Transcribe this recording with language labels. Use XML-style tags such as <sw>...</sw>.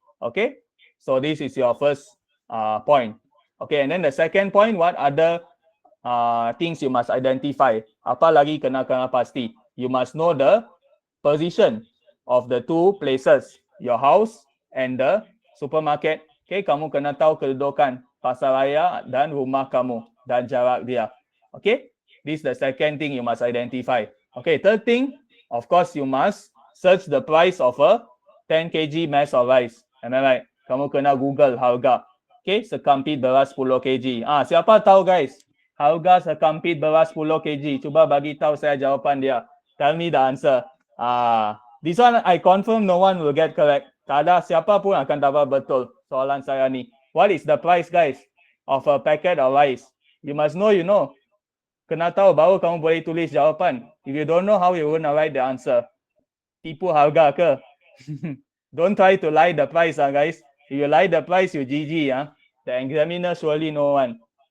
<en>Okay, so this is your first point. Okay, and then the second point, what other things you must identify?</en> <ms>Apa lagi kena pasti?</ms> <en>You must know the position of the two places, your house and the supermarket.</en> <ms>Okay, kamu kena tahu kedudukan pasaraya dan rumah kamu dan jarak dia.</ms> <en>Okay, this is the second thing you must identify. Okay, third thing, of course, you must search the price of a 10 kg mass of rice. Am I right?</en> <ms>Kamu kena Google harga. Okay, sekampit beras 10 kg. Siapa tahu guys? Harga sekampit beras 10 kg. Cuba bagi tahu saya jawapan dia.</ms> <en>Tell me the answer. This one I confirm no one will get correct.</en> <ms>Tak ada siapa pun akan dapat betul soalan saya ni.</ms> <en>What is the price guys of a packet of rice? You must know, you know.</en> <ms>Kena tahu baru kamu boleh tulis jawapan.</ms> <en>If you don't know how you wanna write the answer.</en> <ms>Tipu harga ke?</ms> <en>Don't try to lie the price guys. If you lie the price, you GG The examiner surely know one.</en>